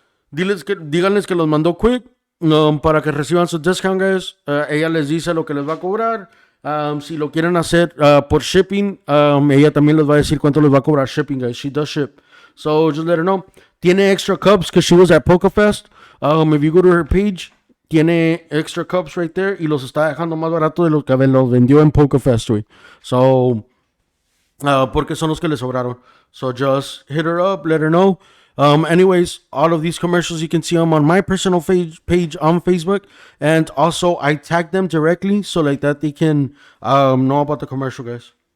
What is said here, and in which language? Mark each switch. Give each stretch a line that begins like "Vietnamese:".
Spanish: Díganles que los mandó Quick, para que reciban su discount, guys. Ella les dice lo que les va a cobrar. Si lo quieren hacer por shipping, ella también les va a decir cuánto les va a cobrar shipping, guys.
English: She does ship. So just let her know.
Spanish: Tiene
English: extra cups because she was at PokeFest. If you go to her page,
Spanish: tiene
English: extra cups right there
Spanish: y los está dejando más barato de los que los vendió en PokeFest, güey. So, porque son los que le sobraron.
English: So just hit her up, let her know. Anyways, all of these commercials, you can see them on my personal page on Facebook. And also, I tag them directly so like that they can know about the commercial, guys.